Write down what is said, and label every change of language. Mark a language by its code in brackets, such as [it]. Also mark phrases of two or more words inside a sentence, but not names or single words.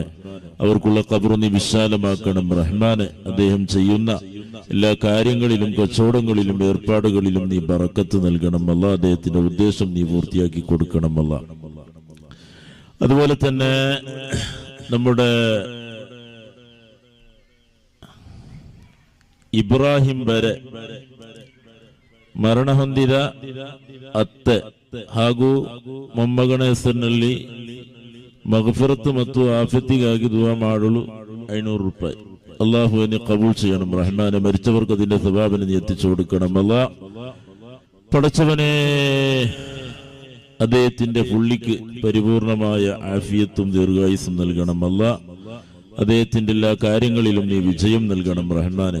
[ml] അവർക്കുള്ള ഖബർ നീ വിശാലമാക്കണം റഹ്മാനെ. അദ്ദേഹം ചെയ്യുന്ന എല്ലാ കാര്യങ്ങളിലും കച്ചവടങ്ങളിലും ഏർപ്പാടുകളിലും നീ ബറക്കത്ത് നൽകണം അല്ലാ. അദ്ദേഹത്തിന്റെ ഉദ്ദേശം നീ പൂർത്തിയാക്കി കൊടുക്കണം അല്ലാ. അതുപോലെ തന്നെ നമ്മുടെ [kn] ಇಬ್ರಾಹಿಂ ಬರೆ ಮರಣ ಹೊಂದಿದ ಅತ್ತೆ ಹಾಗೂ ಮೊಮ್ಮಗನ ಹೆಸರಿನಲ್ಲಿ ಮಗಫಿರತ್ ಮತ್ತು ಆಫಿಯತಿಗಾಗಿ ದುಆ ಮಾಡಲು 500 ರೂಪಾಯಿ. [ml] അള്ളാഹുവിനെ കബൂൾ ചെയ്യണം റഹ്മാനെ. മരിച്ചവർക്ക് അതിന്റെ സവാബിനെ നീ എത്തിച്ചു കൊടുക്കണം അല്ലാ. പടച്ചവനെ, അദ്ദേഹത്തിന്റെ പുള്ളിക്ക് പരിപൂർണമായ ആഫിയത്തും ദീർഘായുസ്സും നൽകണം അല്ലാ. അദ്ദേഹത്തിന്റെ എല്ലാ കാര്യങ്ങളിലും നീ വിജയം നൽകണം റഹ്മാനെ.